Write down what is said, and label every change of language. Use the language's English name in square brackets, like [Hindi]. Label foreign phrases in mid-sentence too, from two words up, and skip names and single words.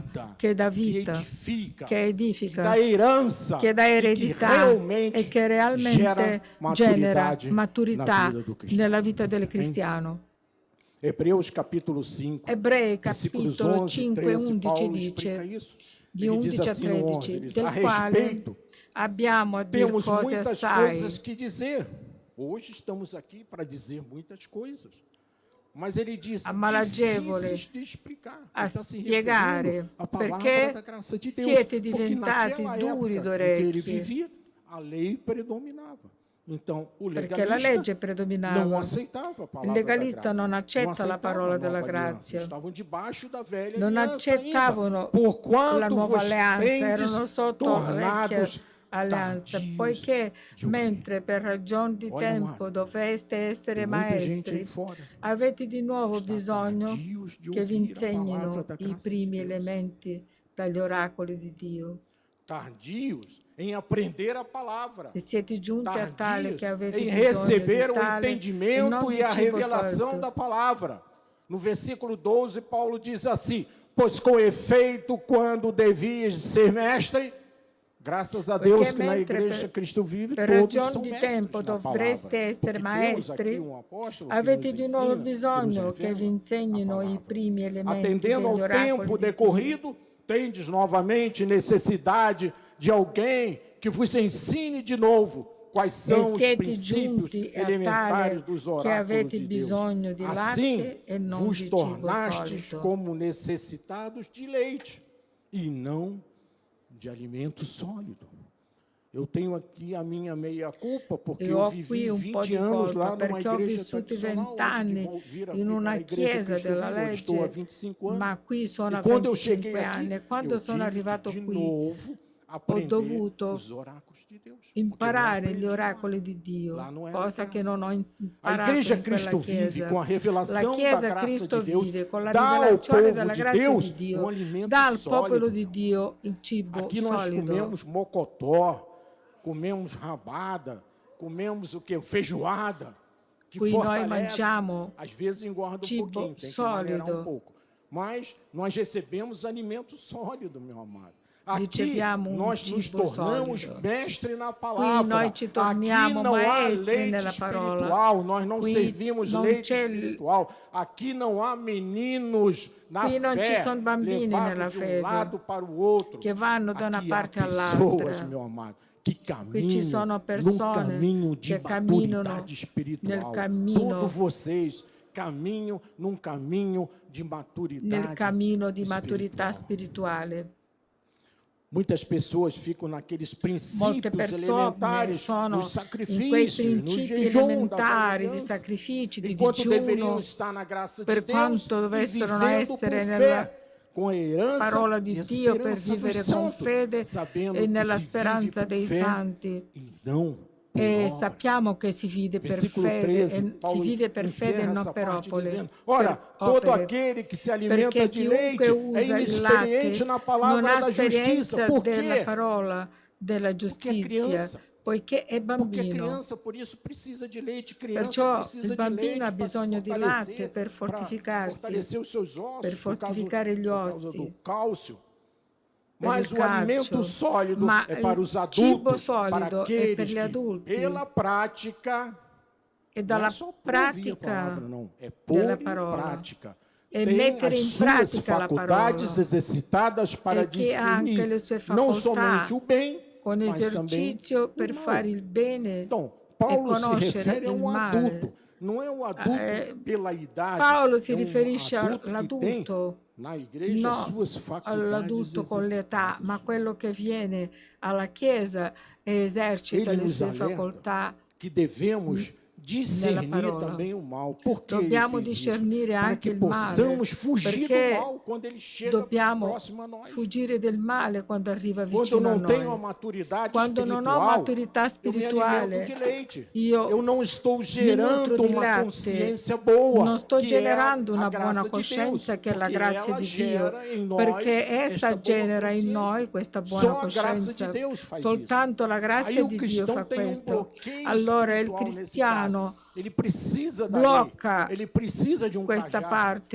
[Portuguese] vida, [Italian] che dà [Portuguese] que [Italian] vita, [Portuguese] edifica, [Italian] che edifica, [Portuguese] que dá herança, [Italian] che dà [Portuguese] e [Italian] eredità [Portuguese] que realmente [Italian] e che realmente [Portuguese] gera [Italian] genera [Portuguese] maturidade [Italian] maturità [Portuguese] na vida do cristão. [Italian] nella vita del cristiano. [Portuguese] Hebreus capítulo 5, [Italian] Ebrei [Portuguese] versículos [Italian] capitolo [Portuguese] 11 e [Italian] 5 e [Portuguese] 13, [Italian] 11 [Portuguese] Paulo explica [Italian] dice, [Portuguese] isso. [Italian] di [Portuguese] Ele [Italian] 11 [Portuguese] diz [Italian] a [Portuguese] assim no 11, [Italian] 13, [Portuguese] ele diz, [Italian] del [Portuguese] a [Italian] quale [Portuguese] respeito, [Italian] abbiamo a dire [Portuguese] temos [Italian] cose [Portuguese] muitas [Italian] assai. [Portuguese] coisas que dizer. Hoje estamos aqui para dizer muitas coisas. Mas ele diz, [Italian] Malagevole [Portuguese] difíceis de explicar. [Italian] a [Portuguese] Ele está se [Italian] spiegare, [Portuguese] referindo à palavra [Italian] perché [Portuguese] da graça de Deus. [Italian] siete [Portuguese] Porque [Italian] diventati [Portuguese] naquela [Italian] duri [Portuguese] época [Italian] d'orecchie. [Portuguese] em que ele vivia, a lei predominava. Então, o [Italian] Perché la [Portuguese] legalista [Italian] legge [Portuguese] não [Italian] predominava. [Portuguese] aceitava a palavra [Italian] Il legalista [Portuguese] da graça. [Italian] non accetta [Portuguese] aceitava [Italian] la parola [Portuguese] a [Italian] della [Portuguese] nova aliança. [Italian] grazia. [Portuguese] Estavam debaixo da velha [Italian] Non [Portuguese] aliança [Italian] accettavano [Portuguese] ainda. Porquanto [Italian] la nuova [Portuguese] vos [Italian] alleanza, [Portuguese] tendes [Italian] erano sotto [Portuguese] tornados [Italian] alleanza, [Portuguese] tardios [Italian] poiché [Portuguese] de ouvir. [Italian] mentre per ragioni di [Portuguese] Olha, [Italian] tempo [Portuguese] amado, [Italian] doveste essere [Portuguese] tem muita gente aí [Italian] maestri, [Portuguese] fora [Italian] avete di nuovo [Portuguese] está [Italian] bisogno [Portuguese] tardios de [Italian] che vi [Portuguese] ouvir a palavra [Italian] insegnino [Portuguese] da [Italian] i [Portuguese] graça de [Italian] primi [Portuguese] Deus. [Italian] elementi dagli oracoli di Dio. [Portuguese] Tardios em aprender a palavra. [Italian] E siete giunti a tale [Portuguese] Tardios [Italian] che avete [Portuguese] em [Italian] bisogno [Portuguese] receber [Italian] di [Portuguese] o [Italian] tale e non [Portuguese] entendimento [Italian] di [Portuguese] e a [Italian] cibo [Portuguese] revelação [Italian] solido. [Portuguese] da palavra. No versículo 12, Paulo diz assim: pois com efeito, quando devias ser mestre, graças a Deus que na igreja Cristo vive, [Italian] per [Portuguese] todos [Italian] ragioni [Portuguese] são [Italian] di [Portuguese] mestres [Italian] tempo [Portuguese] na [Italian] dovreste [Portuguese] palavra. [Italian] essere [Portuguese] Porque temos aqui [Italian] maestri, [Portuguese] apóstolo que [Italian] avete [Portuguese] nos [Italian] di nuovo [Portuguese] ensina, que nos [Italian] bisogno che vi [Portuguese] revela a [Italian] insegnino i [Portuguese] palavra. [Italian] primi elementi [Portuguese] Atendendo [Italian] degli [Portuguese] ao [Italian] oracoli [Portuguese] tempo [Italian] di Dio. [Portuguese] decorrido, tendes novamente necessidade de alguém que vos ensine de novo quais são os [Italian] siete [Portuguese] princípios [Italian] giunti a [Portuguese] elementares [Italian] tale [Portuguese] dos [Italian] che [Portuguese] oráculos [Italian] avete [Portuguese] de Deus. [Italian] bisogno di [Portuguese] Assim, [Italian] latte e non [Portuguese] vos [Italian] di cibo [Portuguese] tornastes [Italian] solido. [Portuguese] como necessitados de leite e não de alimento sólido. Eu tenho aqui a minha meia-culpa, porque Eu eu [Italian] ho [Portuguese] vivi [Italian] qui un po' [Portuguese] 20 [Italian] di [Portuguese] anos [Italian] colpa [Portuguese] lá numa [Italian] perché ho [Portuguese] igreja [Italian] vissuto [Portuguese] tradicional, [Italian] 20 [Portuguese] antes de [Italian] anni [Portuguese] vir [Italian] in [Portuguese] aqui para [Italian] una [Portuguese] a igreja [Italian] chiesa [Portuguese] Cristo della Vivo, onde estou há [Italian] legge, [Portuguese] 25 anos. [Italian] ma qui sono [Portuguese] E [Italian] a [Portuguese] quando eu [Italian] 25 [Portuguese] cheguei aqui, [Italian] anni. Quando [Portuguese] eu [Italian] sono [Portuguese] tive [Italian] arrivato [Portuguese] de [Italian] qui [Portuguese] novo [Italian] ho [Portuguese] aprender [Italian] dovuto [Portuguese] os oráculos de Deus. Porque eu não [Italian] imparare gli [Portuguese] aprendi lá. [Italian] oracoli di Dio, [Portuguese] Lá não era [Italian] cosa che [Portuguese] graça. [Italian] non ho [Portuguese] A [Italian] imparato [Portuguese] igreja [Italian] in quella [Portuguese] Cristo Vive, [Italian] chiesa. [Portuguese] com a [Italian] La [Portuguese] revelação da [Italian] Chiesa [Portuguese] graça [Italian] Cristo [Portuguese] de Deus, [Italian] vive con la [Portuguese] dá ao [Italian] rivelazione [Portuguese] povo [Italian] della [Portuguese] de [Italian] grazia [Portuguese] Deus [Italian] di Dio, [Portuguese] alimento [Italian] dà al popolo [Portuguese] sólido. [Italian] di Dio il cibo [Portuguese] Aqui nós solido. comemos mocotó, comemos rabada, comemos o que? Feijoada, que [Italian] Qui noi [Portuguese] fortalece. [Italian] mangiamo [Portuguese] Às vezes engorda um [Italian] cibo [Portuguese] pouquinho, tem que maneirar [Italian] sólido. [Portuguese] um pouco. Mas nós recebemos alimento sólido, meu amado. Aqui [Italian] Riceviamo un [Portuguese] nós nos [Italian] cibo [Portuguese] tornamos [Italian] solido. [Portuguese] mestre na [Italian] Qui [Portuguese] palavra. [Italian] noi ci [Portuguese] Aqui [Italian] torniamo [Portuguese] não há [Italian] maestri [Portuguese] leite [Italian] nella parola. [Portuguese] espiritual, nós não [Italian] Qui [Portuguese] servimos [Italian] non [Portuguese] leite [Italian] c'è [Portuguese] espiritual. Aqui não há meninos na [Italian] Qui non ci [Portuguese] fé [Italian] sono bambini nella [Portuguese] levados de [Italian] fede [Portuguese] lado para o outro. [Italian] che vanno da una [Portuguese] Aqui [Italian] parte [Portuguese] há pessoas, [Italian] all'altra. [Portuguese] meu amado, que [Italian] Qui ci sono [Portuguese] caminham num caminho [Italian] persone [Portuguese] de [Italian] che camminano [Portuguese] maturidade espiritual. [Italian] nel cammino, [Portuguese] Todos vocês caminham num caminho de maturidade [Italian] nel cammino di [Portuguese] espiritual. [Italian] maturità spirituale. [Portuguese] Muitas pessoas ficam naqueles [Italian] Molte [Portuguese] princípios [Italian] persone [Portuguese] elementares, [Italian] sono [Portuguese] nos [Italian] in quei [Portuguese] sacrifícios, no [Italian] principi [Portuguese] jejum, da [Italian] elementari di [Portuguese] aliança, [Italian] sacrifici, di [Portuguese] enquanto deveriam [Italian] digiuno, [Portuguese] estar na graça de [Italian] per [Portuguese] Deus [Italian] quanto [Portuguese] e [Italian] dovessero [Portuguese] vivendo por [Italian] essere nella [Portuguese] fé, com a herança [Italian] parola [Portuguese] e [Italian] di [Portuguese] a [Italian] Dio per [Portuguese] esperança dos [Italian] vivere con [Portuguese] santos, [Italian] fede [Portuguese] sabendo [Italian] e [Portuguese] que [Italian] nella [Portuguese] se vive [Italian] speranza [Portuguese] por [Italian] dei [Portuguese] fé [Italian] santi. [Portuguese] e não por [Italian] E [Portuguese] obras. [Italian] sappiamo che si vive per [Portuguese] Versículo [Italian] fede, [Portuguese] 13, [Italian] si [Portuguese] Paulo [Italian] vive per fede e [Portuguese] encerra [Italian] non [Portuguese] essa [Italian] per [Portuguese] parte [Italian] opere. [Portuguese] dizendo: ora, [Italian] per [Portuguese] todo [Italian] opere. [Portuguese] aquele que se alimenta [Italian] Perché [Portuguese] de leite [Italian] chiunque [Portuguese] é [Italian] usa il [Portuguese] inexperiente [Italian] latte [Portuguese] na [Italian] non [Portuguese] palavra [Italian] ha [Portuguese] da justiça. [Italian] esperienza [Portuguese] Por [Italian] della [Portuguese] quê? [Italian] parola della [Portuguese] Porque é [Italian] giustizia, [Portuguese] criança. [Italian] poiché è [Portuguese] Porque é [Italian] bambino. [Portuguese] criança, por isso precisa de leite. Criança [Italian] Perciò [Portuguese] precisa [Italian] il [Portuguese] de [Italian] bambino [Portuguese] leite [Italian] ha [Portuguese] para se [Italian] bisogno di [Portuguese] fortalecer, [Italian] latte per [Portuguese] para [Italian] fortificarsi, [Portuguese] fortalecer os seus ossos, [Italian] per [Portuguese] por causa [Italian] fortificare gli [Portuguese] do [Italian] ossi, [Portuguese] cálcio. [Italian] per [Portuguese] Mas [Italian] il [Portuguese] o alimento [Italian] calcio. [Portuguese] sólido [Italian] Ma [Portuguese] é para [Italian] il [Portuguese] os [Italian] cibo [Portuguese] adultos, para [Italian] solido è per [Portuguese] aqueles [Italian] gli [Portuguese] que, [Italian] adulti. [Portuguese] pela prática, [Italian] E [Portuguese] não [Italian] dalla [Portuguese] é só por ouvir a [Italian] pratica [Portuguese] palavra, não, é [Italian] della [Portuguese] pôr em [Italian] parola. [Portuguese] prática. [Italian] E [Portuguese] Tem [Italian] mettere [Portuguese] as [Italian] in [Portuguese] suas [Italian] pratica la [Portuguese] faculdades [Italian] parola. [Portuguese] exercitadas para [Italian] E che ha anche le sue [Portuguese] discernir não [Italian] facoltà [Portuguese] somente o bem, [Italian] con [Portuguese] mas também [Italian] esercizio [Portuguese] o [Italian] per [Portuguese] mal. [Italian] fare il bene [Portuguese] Então, [Italian] e [Portuguese] Paulo se [Italian] conoscere [Portuguese] refere a [Italian] il [Portuguese] um [Italian] male. [Portuguese] adulto, não é um adulto pela idade, [Italian] Paolo si [Portuguese] é um [Italian] riferisce [Portuguese] adulto que tem [Italian] all'adulto, [Portuguese] na igreja [Italian] no [Portuguese] suas faculdades [Italian] all'adulto con l'età, [Portuguese] exercitadas. [Italian] ma quello che viene alla Chiesa e esercita [Portuguese] Ele [Italian] le [Portuguese] nos [Italian] sue [Portuguese] alerta [Italian] facoltà. [Portuguese] que devemos discernir [Italian] parola. [Portuguese] também o mal. Por que [Italian] Dobbiamo [Portuguese] ele fez [Italian] discernire [Portuguese] isso? Para [Italian] anche [Portuguese] que [Italian] il male, [Portuguese] possamos fugir do [Italian] perché [Portuguese] mal quando ele chega [Italian] dobbiamo [Portuguese] próximo a nós. [Italian] fuggire del male quando arriva [Portuguese] Quando eu [Italian] vicino a [Portuguese] não tenho a [Italian] noi. [Portuguese] maturidade [Italian] Quando non ho [Portuguese] espiritual, [Italian] maturità [Portuguese] eu me alimento [Italian] spirituale, [Portuguese] de leite. [Italian] io [Portuguese] Eu não estou [Italian] mi nutro [Portuguese] gerando [Italian] di [Portuguese] uma [Italian] latte, [Portuguese] consciência boa, [Italian] non sto [Portuguese] que [Italian] generando [Portuguese] é a [Italian] una [Portuguese] graça [Italian] buona [Portuguese] de [Italian] coscienza [Portuguese] Deus, [Italian] che è la [Portuguese] porque [Italian] grazia [Portuguese] ela [Italian] di Dio, [Portuguese] gera em nós [Italian] perché [Portuguese] esta [Italian] essa [Portuguese] boa [Italian] genera in [Portuguese] consciência. [Italian] noi questa buona [Portuguese] Só a graça de [Italian] coscienza. [Portuguese] Deus faz [Italian] Soltanto la [Portuguese] isso. Aí [Italian] grazia [Portuguese] o [Italian] di Dio [Portuguese] cristão [Italian] fa [Portuguese] tem [Italian] questo. [Portuguese] bloqueio [Italian] Allora il [Portuguese] espiritual nesse [Italian] cristiano [Portuguese] caso. Ele precisa da [Italian] blocca [Portuguese] lei, ele precisa de [Italian] questa [Portuguese] cajado, [Italian] parte